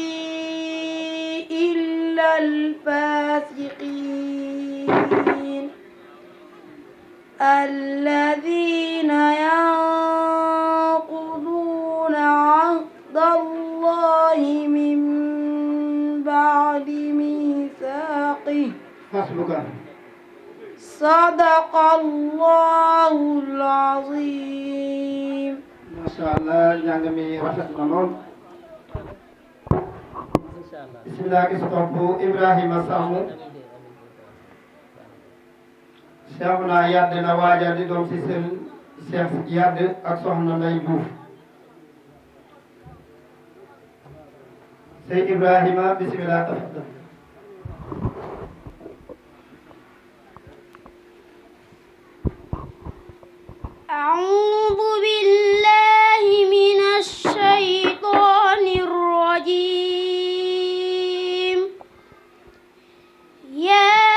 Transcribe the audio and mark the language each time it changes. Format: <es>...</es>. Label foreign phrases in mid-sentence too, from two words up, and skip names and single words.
<ar>إلا الفاسقين الذين ينقضون عهد الله من بعد ميثاقه صدق الله العظيم ما شاء الله</ar> <wo>njàng mi rafet na lool bismillah ki topp Ibrahima Samb Cheikhouna Yade na waajal di doom si seen Cheikh Yade ak soxna Ndey Diouf Sey Ibrahima bismillah tafaddal</wo> <ar>أعوذ بالله من الشيطان الرجيم يا</ar>